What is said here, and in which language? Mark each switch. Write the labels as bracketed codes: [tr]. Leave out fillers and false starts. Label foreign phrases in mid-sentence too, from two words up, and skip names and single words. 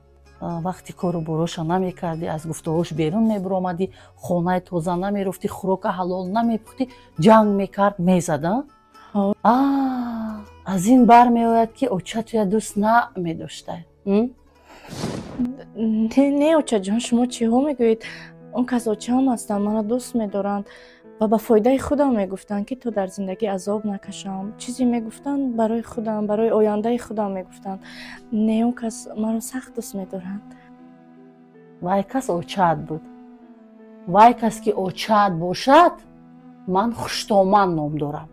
[tg] вақти кору бороша намекардӣ, аз гуфтаҳош берун мебиромадӣ, хонаи тоза намерафтӣ, хӯрока ҳалол намепухтӣ, ҷанг мекард, мезаданд? аз ин бармеояд ки очатуя дӯст намедошта. не очаҷон, шумо чиҳо мегӯед? [fa] اون کساچه هم هستن منو دوست میدارند و به فایده خودم میگفتن که تو در زندگی عذاب نکشم. چیزی میگفتن برای خودم، برای آینده خودم میگفتن. نه اون کس منو سخت دوست میدارند. وای کس اوچاد بود. وای کس که اوچاد باشد من خوشتومن نام دارم.